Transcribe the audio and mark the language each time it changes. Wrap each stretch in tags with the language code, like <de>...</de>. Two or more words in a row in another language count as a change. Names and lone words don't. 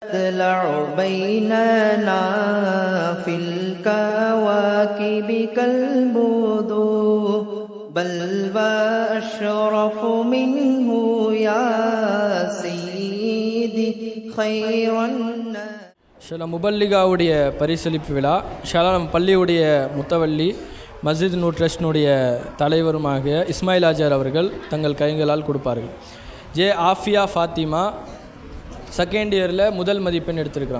<ar>تطلع بيننا في الكواكب كالبدور بل وأشرف منه يا سيدي خير الناس.</ar> <ta>ஷலா முபல்லிகாவுடைய பரிசளிப்பு விழா ஷலா நம்ம பள்ளியுடைய முத்தவள்ளி மஸ்ஜித் நூர் ட்ரஸ்டினுடைய தலைவருமாக இஸ்மாயில் ஆஜார் அவர்கள் தங்கள் கைகளால் கொடுப்பார்கள். ஜே ஆஃபியா ஃபாத்திமா</ta> <en>second yearil</en> <ta>முதல் மதிப்பெண் எடுத்திருக்கிறாங்க.</ta>